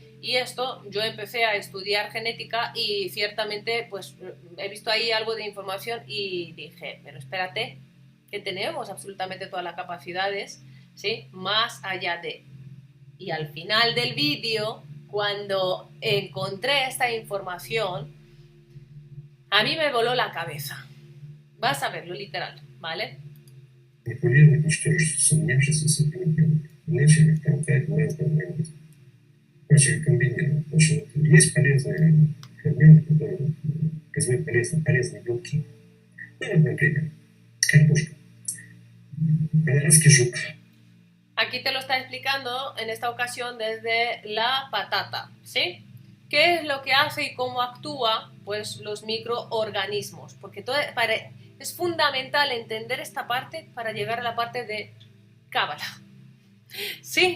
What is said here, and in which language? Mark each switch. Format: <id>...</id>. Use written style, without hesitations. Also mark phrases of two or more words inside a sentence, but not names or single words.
<es>Y esto, yo empecé a estudiar genética y ciertamente pues he visto ahí algo de información y dije, pero espérate, que tenemos absolutamente todas las capacidades, ¿sí? Más allá de... Y al final del vídeo, cuando encontré esta información, a mí me voló la cabeza. Vas a verlo literal, ¿vale?</es> <ru>Манипулировать ничтожество, сомневшись с этим, начали толкать на это, начали комбинировать. Потому что есть полезные ферменты, которые производят полезные белки. Ну, вот, например, картошка. Колорадский жук.</ru> <es>Aquí te lo está explicando en esta ocasión desde la patata, ¿sí? ¿Qué es lo que hace y cómo actúa? Pues los microorganismos, porque es fundamental entender esta parte para llegar a la parte de Cábala, ¿sí?</es>